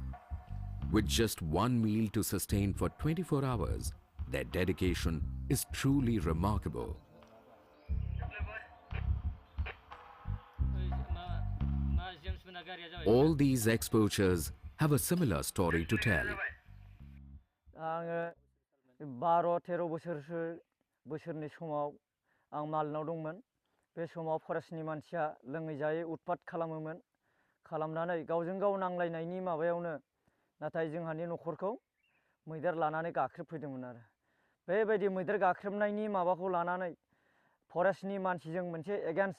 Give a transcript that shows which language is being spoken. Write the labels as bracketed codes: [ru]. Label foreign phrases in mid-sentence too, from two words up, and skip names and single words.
[en] With just one meal to sustain for 24 hours, their dedication is truly remarkable. All these ex-poachers have a similar story to tell. [brx] 12-13 बोसोरसो बोसोरनि समाव आं मालिनाव दंमोन बे समाव फरेस्टनि मानसिया लोङै जायै उतपात खालामोमोन खालामनानै गावजों गाव नांलायनायनि माबायावनो नाथाय जोंहानि न'खरखौ मैदेर लानानै गाख्रेबफैदोंमोन आरो बेबायदि मैदेर गाख्रेबनायनि माबाखौ लानानै फरेस्टनि मानसिजों मोनसे एगेन्स्ट